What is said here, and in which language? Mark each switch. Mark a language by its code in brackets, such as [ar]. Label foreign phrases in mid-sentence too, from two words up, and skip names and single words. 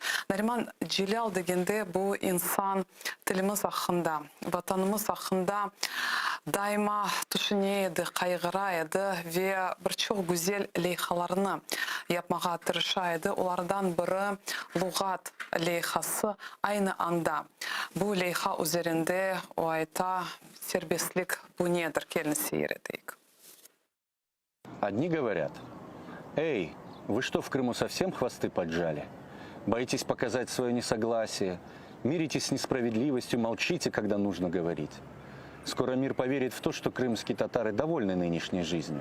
[crh] Nariman Cilal degende bu insan tilimiz hakkında, vatanımız hakkında daima düşünüyordu, kaygıraydı ve birçok güzel leyhalarını yapmaya tırışaydı. Onlardan biri lügat leyhası aynı anda. Bu leyha üzerinde o ayta serbestlik bu nedir? Gelin seyrettik. [ru] Одни говорят: «Эй, вы что, в Крыму совсем хвосты поджали? Боитесь показать свое несогласие, миритесь с несправедливостью, молчите, когда нужно говорить. Скоро мир поверит в то, что крымские татары довольны нынешней жизнью.